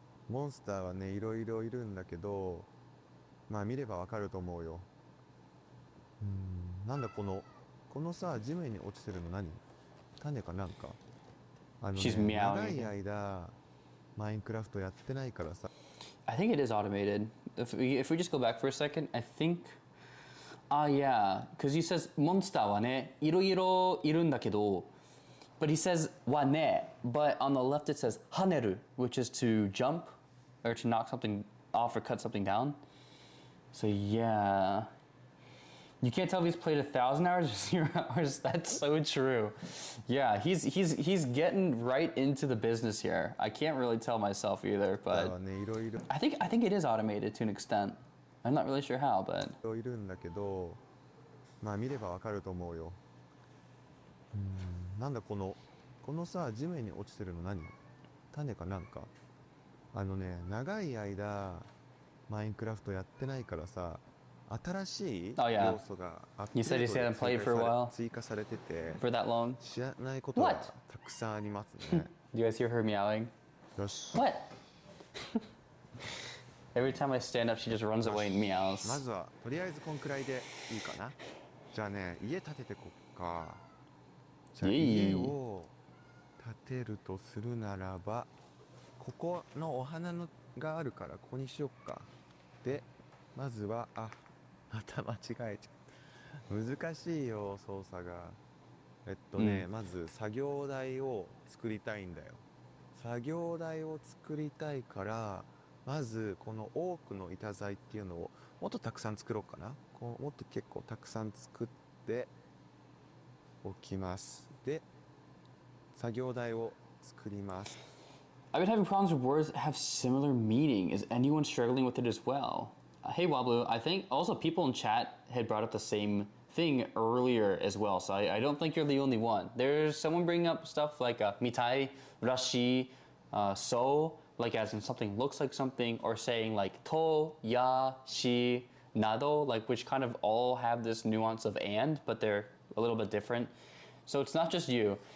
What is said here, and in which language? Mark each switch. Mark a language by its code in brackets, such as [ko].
[ja] モンスターはねいろいろいるんだけど、まあ見ればわかると思うよ。なんだこのさ、地面に落ちてるの何？種かなんか。長い間マインクラフトやってないからさ。 [en] I think it is automated. If we just go back for a second, I think, yeah, because he says monster [ja] はね、いろいろいるんだけど, [en] but he says はね, but on the left it says 跳ねる, which is to jump or to knock something off or cut something down. So yeah. You can't tell if he's played 1,000 hours or 0 hours. That's so true. Yeah, he's getting right into the business here. I can't really tell myself either, but I think it is automated to an extent. I'm not really sure how, but [ja] いるんだけど、まあ見ればわかると思うよ。なんだこのさ、地面に落ちてるの何？種かなんか。長い間マインクラフトやってないからさ。新しい要素がアップデートで追加されてて、知らないことがたくさんありますね。 [en] Do you guys hear her meowing? [ja] よし。 [en] What? Every time I stand up, she just runs away and meows. [ja] まずはとりあえずこんくらいでいいかな。じゃあね、家建ててこっか。じゃあ家を建てるとするならば、ここのお花のがあるからここにしよっか。で、まずはまた間違えちゃう。難しいよ操作が。まず作業台を作りたいんだよ。作業台を作りたいから、まずこの多くの板材っていうのをもっとたくさん作ろうかな。もっと結構たくさん作っておきます。で、作業台を作ります。 [en] I've been having problems with words that have similar meaning. Is anyone struggling with it as well? Hey Wablu, I think also people in chat had brought up the same thing earlier as well, so I don't think you're the only one. There's someone bringing up stuff like mitai, rashi, so, like as in something looks like something, or saying like to, ya, shi, nado, like which kind of all have this nuance of and, but they're a little bit different. So it's not just you.